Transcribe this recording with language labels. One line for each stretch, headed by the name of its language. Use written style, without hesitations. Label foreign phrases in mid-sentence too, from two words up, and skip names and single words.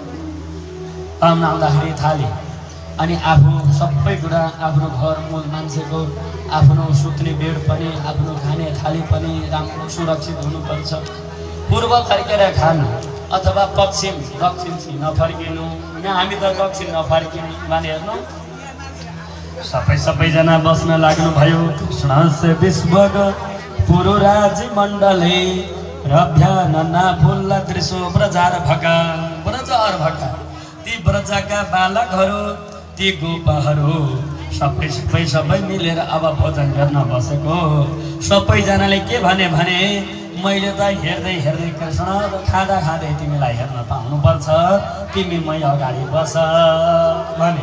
Nepali: पाहुना आउँदाखेरि थाली, अनि आफू सबै कुरा, आफ्नो घर मूल मान्छेको आफ्नो सुत्ने बेड पनि, आफ्नो खाने थाली पनि राम्रो सुरक्षित हुनुपर्छ। पूर्व फर्केर खानु अथवा पश्चिम दक्षिण चाहिँ नफर्किनु। यहाँ हामी त दक्षिण नफर्किने माने हेर्नु। सबैजना बस्न लाग्नु भयो।
Sanskrit: कृष्णस्य विश्वग पुरुराज मण्डले रभ्यानना फुल्ल दृश्यो ब्रजार भका
Nepali: ती ब्रजका बालकहरू, ती गोपहरू सबै मिलेर अब भोजन गर्न बसेको। सबैजनाले के भने मैले त हेर्दै कृष्ण खाँदा तिमीलाई हेर्न पाउनुपर्छ, तिमी मै अगाडि बस भने।